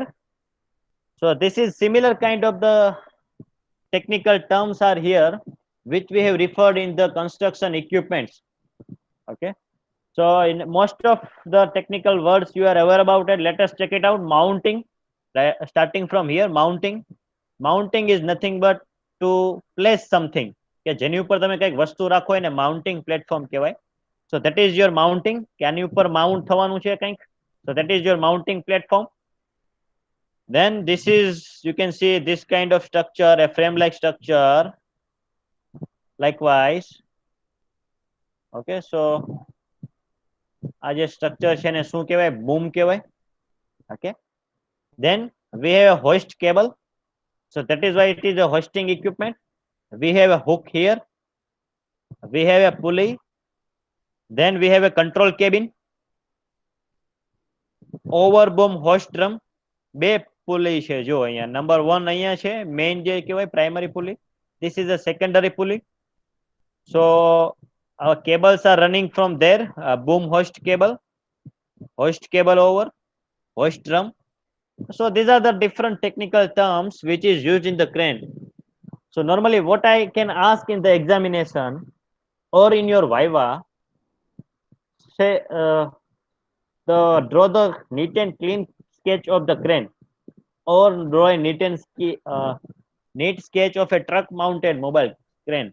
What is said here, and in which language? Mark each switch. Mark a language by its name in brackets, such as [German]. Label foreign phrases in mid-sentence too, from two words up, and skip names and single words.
[English] So this is similar kind of the technical terms are here, which we have referred in the construction equipments. Okay, so in most of the technical words you are aware about it. Let us check it out. Mounting, starting from here, mounting is nothing but to place something, [Gujarati] કે જેની ઉપર તમે કઈક વસ્તુ રાખો એને [English] mounting platform [Gujarati] કહેવાય. [English] So that is your mounting, [Gujarati] કે આની ઉપર માઉન્ટ થવાનું છે કંઈક. [English] So that is your mounting platform. Then this is, you can see this kind of structure, a frame like structure. Likewise, okay, so [Gujarati] આ જે સ્ટ્રક્ચર છે એને શું કહેવાય? બૂમ કહેવાય. [English] Okay, then we have a hoist cable. So that is why it is a hoisting equipment. We have a hook here, we have a pulley, then we have a control cabin, overboom hoist drum. [Gujarati] બે પુલી છે જો અહીંયા. નંબર 1 અહીંયા છે મેઇન જે કહેવાય [English] primary pulley. This is a secondary pulley. So our cables are running from there, boom hoist cable over, hoist drum. So these are the different technical terms which is used in the crane. So normally what I can ask in the examination or in your viva, say draw the neat and clean sketch of the crane, or draw a neat sketch of a truck mounted mobile crane.